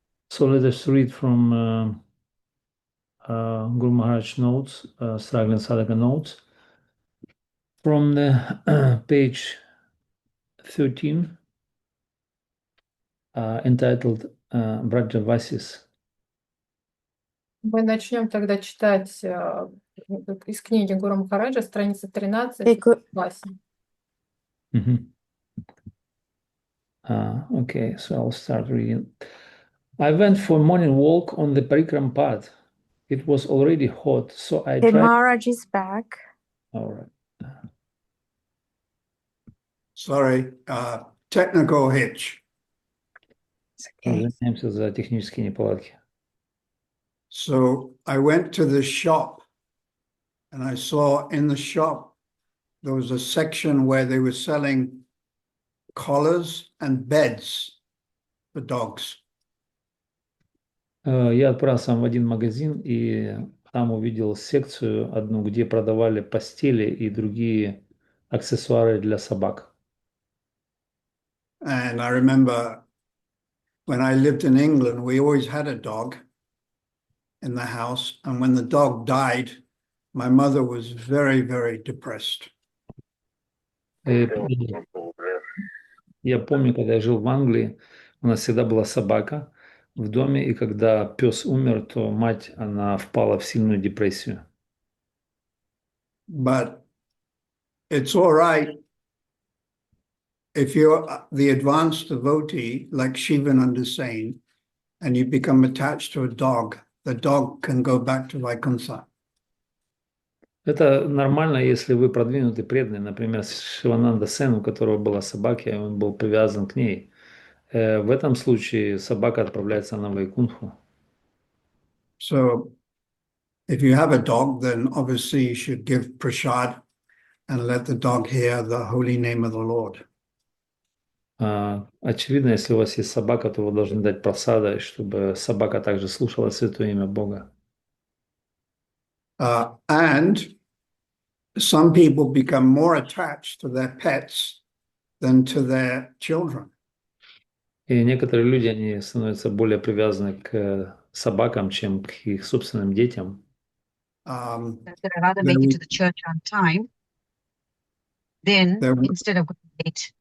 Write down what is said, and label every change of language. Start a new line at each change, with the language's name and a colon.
English: So let us read from Guru Maharaj notes, Struggling Sadhaka notes, from the page 13, entitled Brajavasis.
Russian: Мы начнем тогда читать из книги Гуру Махараджа, страница 13,
English: Okay,
Russian: Васи.
English: Okay, so I'll start reading. I went for a morning walk on the Parikram path. It was already hot, so I okay, tried. Maharaj is back. All right. Sorry, technical hitch. It's okay.
Russian: Извиняемся за технические неполадки.
English: So I went to the shop and I saw in the shop there was a section where they were selling collars and beds for dogs.
Russian: Я отправился в один магазин и там увидел секцию одну, где продавали постели и другие аксессуары для собак.
English: And I remember when I lived in England, we always had a dog in the house. And when the dog died, my mother was very, very depressed.
Russian: Я помню, когда я жил в Англии, у нас всегда была собака в доме, и когда пес умер, то мать, она впала в сильную депрессию.
English: But it's all right if you're the advanced devotee, like Shivananda is saying, and you become attached to a dog, the dog can go back to Vaikuntha.
Russian: Это нормально, если вы продвинутый преданный, например, Шивананда Сен, у которого была собака, и он был привязан к ней. В этом случае собака отправляется на Вайкунху.
English: So if you have a dog, then obviously you should give prasad and let the dog hear the holy name of the Lord.
Russian: Очевидно, если у вас есть собака, то вы должны дать просада, чтобы собака также слушала святое имя Бога.
English: And some people become more attached to their pets than to their children.
Russian: И некоторые люди, они становятся более привязаны к собакам, чем к их собственным детям.
English: That I'd rather make it to the church on time instead of going late.